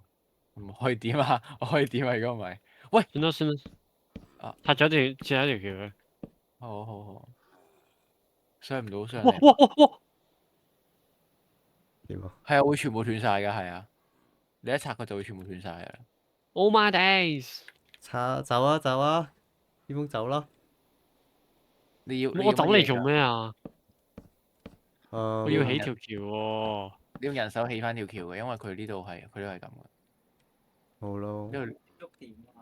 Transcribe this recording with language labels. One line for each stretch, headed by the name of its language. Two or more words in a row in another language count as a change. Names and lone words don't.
Cantonese: 唔可以點啊？我可以點啊？如果唔係，喂，算啦算啦。啊，拆咗條橋佢。好好好，上唔到上哇嚟。哇哇哇！點啊？係啊，會全部斷晒㗎，係啊。你一拆佢就會全部斷晒㗎啦。
English: Oh my days！
Cantonese: 走啊走啊，點樣走啦？我走嚟做咩？咩啊？我我要起條橋喎。你用人手起翻條橋嘅，因為佢呢度係佢都係咁嘅。好咯。因為喐點啊？